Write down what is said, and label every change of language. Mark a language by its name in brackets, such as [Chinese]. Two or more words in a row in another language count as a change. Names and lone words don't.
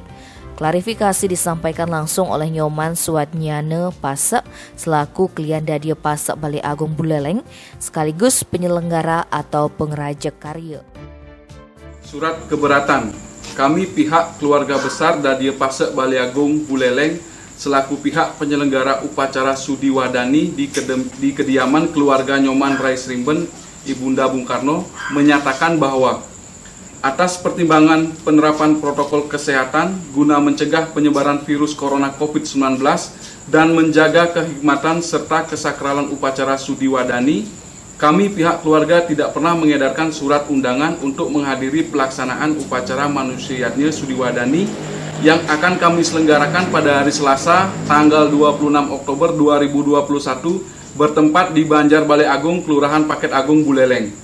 [Indonesian] Klarifikasi disampaikan langsung oleh Nyoman Suwadnyane Pasek selaku klien Dadia Pasek Balai Agung Buleleng sekaligus penyelenggara atau pengrajek karya. Surat keberatan. Kami pihak keluarga besar Dadia Pasek Balai Agung Buleleng selaku pihak penyelenggara upacara Sudi Wadani di kediaman keluarga Nyoman Rai Srimben, Ibunda Bung Karno, menyatakan bahwa atas pertimbangan penerapan protokol kesehatan guna mencegah penyebaran virus corona COVID-19 dan menjaga kehikmatan serta kesakralan upacara Sudi Wadani, kami pihak keluarga tidak pernah mengedarkan surat undangan untuk menghadiri pelaksanaan upacara manusiatnya Sudi Wadani yang akan kami selenggarakan pada hari Selasa tanggal 26 Oktober 2021 bertempat di Banjar Balai Agung, Kelurahan Paket Agung, Buleleng.